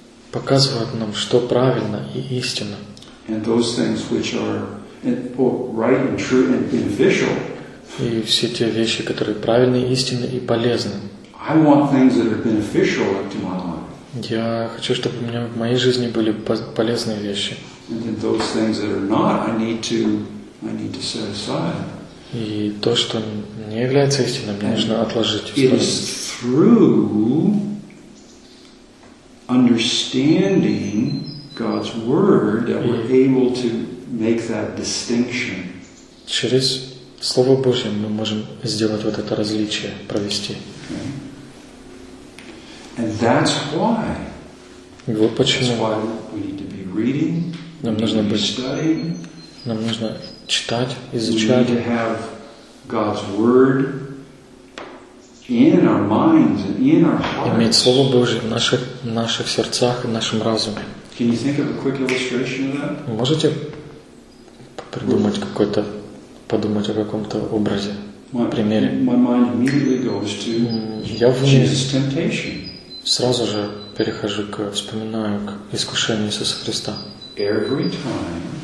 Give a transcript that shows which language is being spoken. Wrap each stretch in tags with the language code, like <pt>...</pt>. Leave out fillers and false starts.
<ru>Показывает нам, что правильно и истинно.</ru> <en>And those things which are right and true and beneficial.</en> <ru>И все те вещи, которые правильные, истинные и полезны.</ru> <en>I want things that are beneficial to my life.</en> <ru>Я хочу, чтобы у меня в моей жизни были полезные вещи.</ru> <en>And then those things that are not, I need to set aside.</en> <ru>И то, что не является истиной, мне нужно отложить.</ru> <en>It is through understanding God's word that we're able to make that distinction.</en> <ru>Через слово Божье мы можем сделать вот это различие, провести.</ru> <en>And that's why.</en> <ru>Вот почему.</ru> <en>That's why we need to be reading.</en> <ru>Нам нужно быть. Нам нужно читать, изучать.</ru> <en>We need to have God's word in our minds and in our hearts.</en> <ru>Иметь слово Божье в наших сердцах и нашем разуме.</ru> <en>Can you think of a quick illustration of that?</en> <ru>Можете придумать какой-то, подумать о каком-то образе, примере?</ru> <en>My mind immediately goes to Jesus' temptation.</en> <ru>Сразу же перехожу к, вспоминаю к искушению Иисуса Христа.</ru> <en>Every time,</en>